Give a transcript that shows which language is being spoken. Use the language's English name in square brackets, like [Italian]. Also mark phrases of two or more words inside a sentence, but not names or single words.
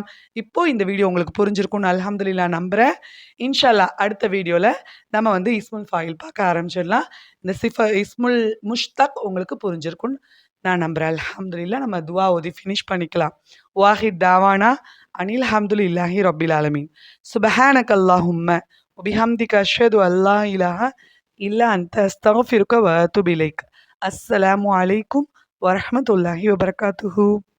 [Tamil] இப்போ இந்த வீடியோ உங்களுக்கு புரிஞ்சிருக்கும்னு அல்ஹம்துலில்லாஹ் நம்புறேன். [Arabic] إن شاء الله [Tamil] அடுத்த வீடியோல நம்ம வந்து [Arabic] اسم الفاعل [Tamil] பார்க்க ஆரம்பிச்சிடலாம். இந்த [Arabic] اسم المشتق [Tamil] உங்களுக்கு புரிஞ்சிருக்கும்னு நான் நம்புறேன். அல்ஹம்துலில்லாஹ் நம்ம துஆ ஓதி ஃபினிஷ் பண்ணிக்கலாம். [Arabic] وآخر دعوانا أن الحمد لله رب العالمين. سبحانك اللهم وبحمدك أشهد أن لا إله إلا أنت أستغفرك وأتوب إليك. السلام عليكم ورحمة الله وبركاته.